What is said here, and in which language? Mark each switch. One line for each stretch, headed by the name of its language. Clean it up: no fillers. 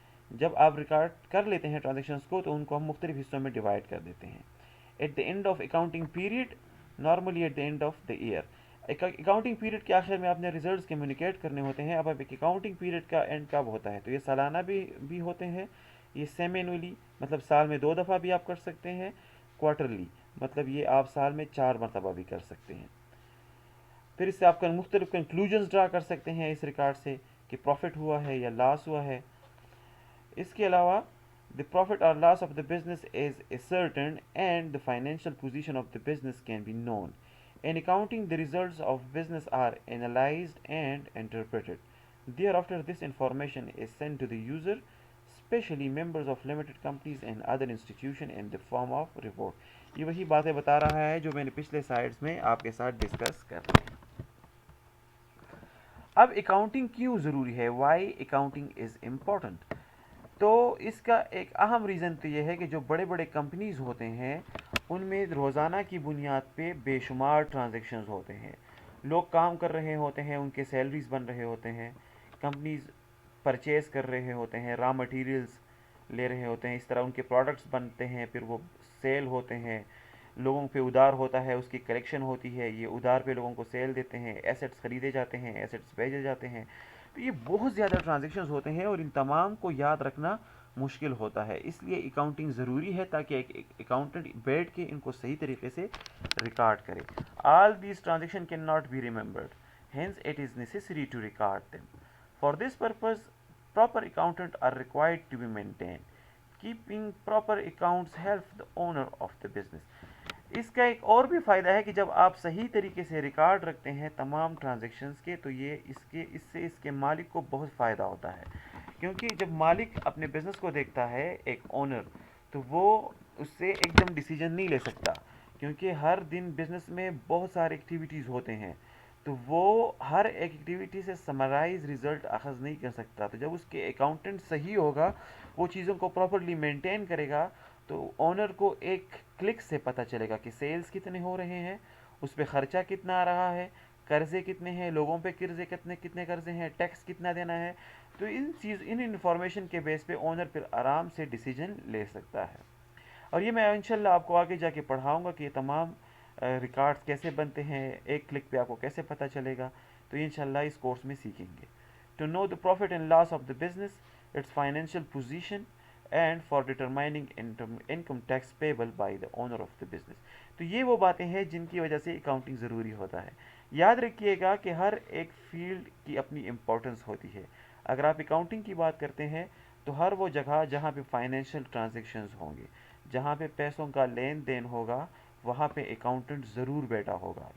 Urdu: جب آپ ریکارڈ کر لیتے ہیں ٹرانزیکشنز کو تو ان کو ہم مختلف حصوں میں ڈیوائڈ کر دیتے ہیں۔ At the and of accounting period, normally at the and of the year, accounting period کے آخر میں آپ نے ریزلٹس کمیونیکیٹ کرنے ہوتے ہیں۔ اب ایک اکاؤنٹنگ پیریڈ کا اینڈ کب ہوتا ہے، تو یہ سالانہ بھی ہوتے ہیں، یہ سیمی اینولی مطلب سال میں 2 دفعہ بھی آپ کر سکتے ہیں، کوارٹرلی مطلب یہ آپ سال میں 4 مرتبہ بھی کر سکتے ہیں۔ پھر اس سے آپ کا مختلف کنکلوژنز ڈرا کر سکتے ہیں اس ریکارڈ سے کہ پروفٹ ہوا ہے یا لاس ہوا ہے۔ اس کے علاوہ the profit or loss of the business is ascertained and the financial position of the business can be known.
English: In accounting, the results of business are analyzed and interpreted. Thereafter, this information is sent to the user
Urdu: especially members of limited companies and other institution in the form of report. یہ وہی باتیں بتا رہا ہے جو میں نے پچھلے سلائڈس میں آپ کے ساتھ ڈسکس کر رہے ہیں. اب اکاؤنٹنگ کیوں ضروری ہے؟ Y accounting is important. تو اس کا ایک اہم ریزن تو یہ ہے کہ جو بڑے بڑے کمپنیز ہوتے ہیں ان میں روزانہ کی بنیاد پہ بے شمار ٹرانزیکشنز ہوتے ہیں. لوگ کام کر رہے ہوتے ہیں، ان کے سیلریز بن رہے ہوتے ہیں، کمپنیز پرچیز کر رہے ہوتے ہیں، را مٹیریلز لے رہے ہوتے ہیں، اس طرح ان کے پروڈکٹس بنتے ہیں، پھر وہ سیل ہوتے ہیں، لوگوں پہ ادھار ہوتا ہے، اس کی کلیکشن ہوتی ہے، یہ ادھار پہ لوگوں کو سیل دیتے ہیں، ایسٹس خریدے جاتے ہیں، ایسٹس بھیجے جاتے ہیں. تو یہ بہت زیادہ ٹرانزیکشنز ہوتے ہیں اور ان تمام کو یاد رکھنا مشکل ہوتا ہے. اس لیے اکاؤنٹنگ ضروری ہے تاکہ ایک اکاؤنٹنٹ بیٹھ کے ان کو صحیح طریقے سے ریکارڈ کرے.
English: All these transaction can not be remembered, hence it is necessary to record them. For this purpose proper accountant are required to be maintained. Keeping proper accounts helps the owner of the business.
Urdu: اس کا ایک اور بھی فائدہ ہے کہ جب آپ صحیح طریقے سے ریکارڈ رکھتے ہیں تمام ٹرانزیکشنز کے تو یہ اس کے مالک کو بہت فائدہ ہوتا ہے. کیونکہ جب مالک اپنے بزنس کو دیکھتا ہے ایک اونر، تو وہ اس سے ایک دم ڈیسیجن نہیں لے سکتا، کیونکہ ہر دن بزنس میں بہت سارے ایکٹیویٹیز ہوتے ہیں، تو وہ ہر ایک ایکٹیویٹی سے سمرائز ریزلٹ اخذ نہیں کر سکتا. تو جب اس کے اکاؤنٹنٹ صحیح ہوگا، وہ چیزوں کو پراپرلی مینٹین کرے گا، تو اونر کو ایک کلک سے پتہ چلے گا کہ سیلز کتنے ہو رہے ہیں، اس پہ خرچہ کتنا آ رہا ہے، قرضے کتنے ہیں، لوگوں پہ کتنے قرضے ہیں، ٹیکس کتنا دینا ہے. تو ان انفارمیشن کے بیس پہ اونر پھر آرام سے ڈیسیجن لے سکتا ہے. اور یہ میں انشاءاللہ آپ کو آگے جا کے پڑھاؤں گا کہ یہ تمام ریکارڈز کیسے بنتے ہیں، ایک کلک پہ آپ کو کیسے پتہ چلے گا. تو یہ انشاءاللہ اس کورس میں سیکھیں گے.
English: To know the profit and loss of the business, its financial position and for determining income tax payable by the owner of the business.
Urdu: تو یہ وہ باتیں ہیں جن کی وجہ سے اکاؤنٹنگ ضروری ہوتا ہے. یاد رکھیے گا کہ ہر ایک فیلڈ کی اپنی امپورٹنس ہوتی ہے. اگر آپ اکاؤنٹنگ کی بات کرتے ہیں تو ہر وہ جگہ جہاں پہ فائنینشیل ٹرانزیکشنز ہوں گے، جہاں پہ پیسوں کا لین دین ہوگا، وہاں پہ اکاؤنٹنٹ ضرور بیٹھا ہوگا.